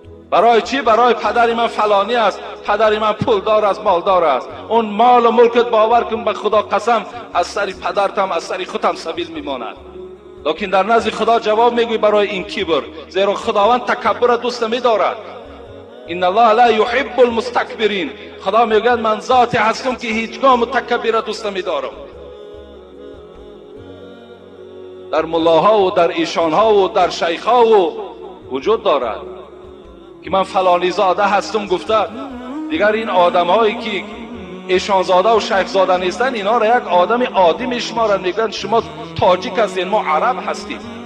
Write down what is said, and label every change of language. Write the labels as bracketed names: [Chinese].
[Persian] برای چی؟ برای پدر من فلانی است، پدر من پولدار است، مالدار است. اون مال و ملکت باور کن به خدا قسم از سر پدرتم، از سر خودم سبیل میماند. لکن در نزد خدا جواب میگوی برای این کبر، زیرا خداوند تکبر دوست نمیدارد. [Arabic] ان الله لا يحب المستكبرین. [Persian] خدا میگوید من ذاتی هستم که هیچگاه متکبر دوست نمیدارم. در ملاها و در ایشانها و در شیخها و وجود دارد که من فلانی زاده هستم گفته. دیگر این آدم هایی که ایشان زاده و شیخ زاده نیستن، اینا را یک آدم عادی میشمارن، میگن شما تاجیک هستین، ما عرب هستیم.